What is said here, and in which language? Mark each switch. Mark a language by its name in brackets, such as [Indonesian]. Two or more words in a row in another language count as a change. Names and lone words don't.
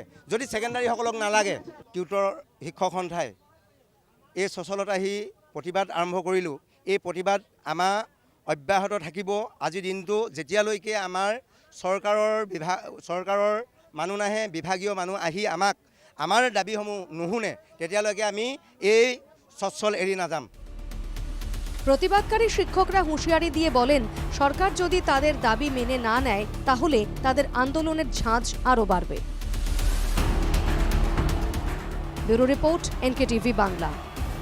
[Assamese] যদি ছেকেণ্ডাৰীসকলক নালাগে, টিউটৰ শিক্ষক সন্থাই এই সচলত আহি প্ৰতিবাদ আৰম্ভ কৰিলোঁ। এই প্ৰতিবাদ আমাৰ অব্যাহত থাকিব আজিৰ দিনটো, যেতিয়ালৈকে আমাৰ চৰকাৰৰ মানুহ নাহে, বিভাগীয় মানুহ আহি আমাৰ দাবিসমূহ নুশুনে, তেতিয়ালৈকে আমি এই সচ্ছল এৰি নাযাম। [Bangla] প্রতিবাদকারী শিক্ষকরা হুঁশিয়ারি দিয়ে বলেন, সরকার যদি তাদের দাবি মেনে না নেয় তাহলে তাদের আন্দোলনের ঝাঁজ আরও বাড়বে। [English] bureau report, [Bangla] NKTV বাংলা।